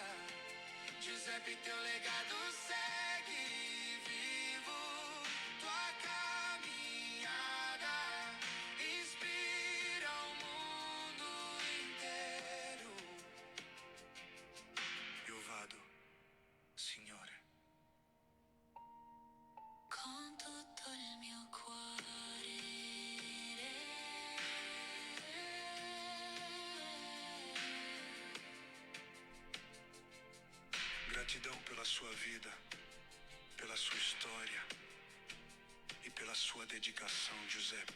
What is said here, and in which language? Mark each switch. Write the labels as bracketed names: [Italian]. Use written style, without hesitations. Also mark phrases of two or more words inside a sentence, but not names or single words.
[Portuguese] Giuseppe, teu legado segue vivo. Tua caminhada inspira o mundo inteiro. [Italian] Eu vado, Signore. Con tutto il mio cuore. [Portuguese] Gratidão pela sua vida, pela sua história e pela sua dedicação, Giuseppe.